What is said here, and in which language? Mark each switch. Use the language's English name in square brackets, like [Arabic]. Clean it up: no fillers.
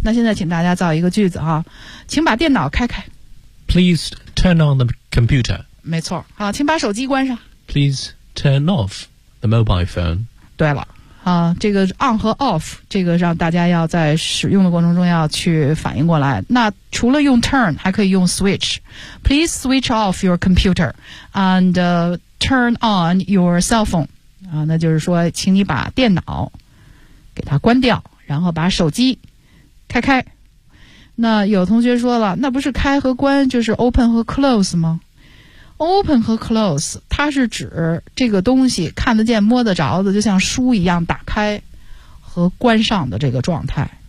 [Chinese] 那现在请大家造一个句子哈，请把电脑开开。 [English] Please turn on the computer. [Chinese] 没错，好，请把手机关上。 [English] Please turn off the mobile phone. [Chinese] 对了，啊，这个 on 和 off 这个让大家要在使用的过程中要去反应过来。那除了用 turn 还可以用 switch. [English] Please switch off your computer and turn on your cell phone. [Chinese] 啊，那就是说请你把电脑给它关掉，然后把手机开开。那有同学说了，那不是开和关就是 open 和 close 吗？ open 和 close 它是指这个东西看得见摸得着的，就像书一样打开和关上的这个状态。